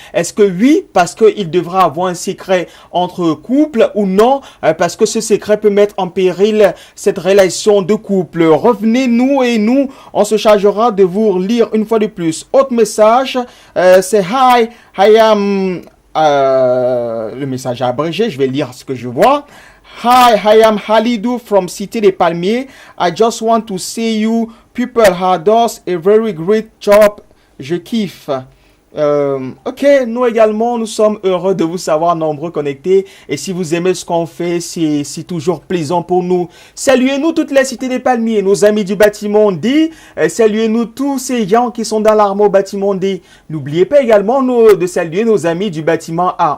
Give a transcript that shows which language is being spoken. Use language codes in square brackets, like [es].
[fr] Est-ce que oui, parce qu'il devra avoir un secret entre couples ou non, parce que ce secret peut mettre en péril cette relation de couple? Revenez-nous et nous, on se chargera de vous lire une fois de plus. Autre message, c'est [en] Hi, I am... [fr] le message abrégé, je vais lire ce que je vois. [en] Hi, I am Halidou from Cité des Palmiers. I just want to say you people have done a very great job. [fr] Je kiffe. Ok, nous également, nous sommes heureux de vous savoir nombreux connectés. Et si vous aimez ce qu'on fait, c'est toujours plaisant pour nous. Saluez-nous toute la Cité des Palmiers, nos amis du bâtiment D. Saluez-nous tous ces gens qui sont dans l'armée au bâtiment D. N'oubliez pas également de saluer nos amis du bâtiment A.